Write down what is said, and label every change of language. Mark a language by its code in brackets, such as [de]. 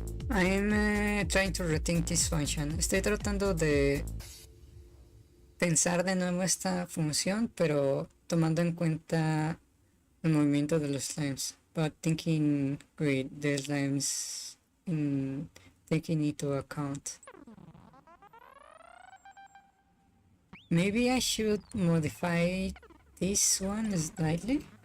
[en] I'm trying to rethink this function. [es] Estoy tratando de pensar de nuevo esta función, pero tomando en cuenta el movimiento de los slimes, [en] but thinking with the slimes taking into account. Maybe I should modify this one slightly.